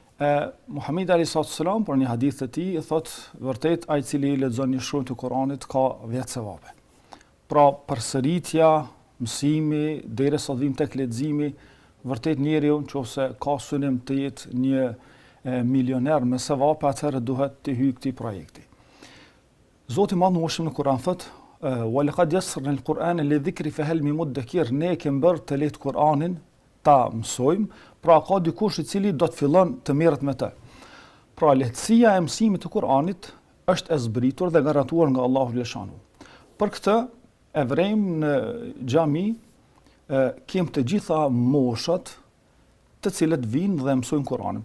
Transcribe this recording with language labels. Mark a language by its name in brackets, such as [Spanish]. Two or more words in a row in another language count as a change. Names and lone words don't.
[Albanian] Muhamedi [Arabic] عليه الصلاة والسلام [Albanian] për një hadith të tij thot vërtet ai i cili lexon një shkrim të Kuranit ka 10 sevape. Pra përsëritja, mësimi derisa të vim tek leximi, vërtet njeriu nëse ka synim të jetë një milioner me sevape, atëherë duhet të hyjë këtij projekti. Zoti i Madh në Kur'an thot [Arabic] وَلَقَدْ يَسَّرْنَا الْقُرْآنَ لِلذِّكْرِ فَهَلْ مِن مُدَّكِرٍ, [Albanian] ne kemi bërë të lehtë Kur'anin ta mësojmë, pra ka dikush i cili do të fillon të merret me të. Pra lehtësia e mësimit të Kur'anit është e zbritur dhe garantuar nga Allahu xhaleshanu. Për këtë e vrejmë në xhami kem të gjitha moshat të cilët vinë dhe mësojnë Kur'anin.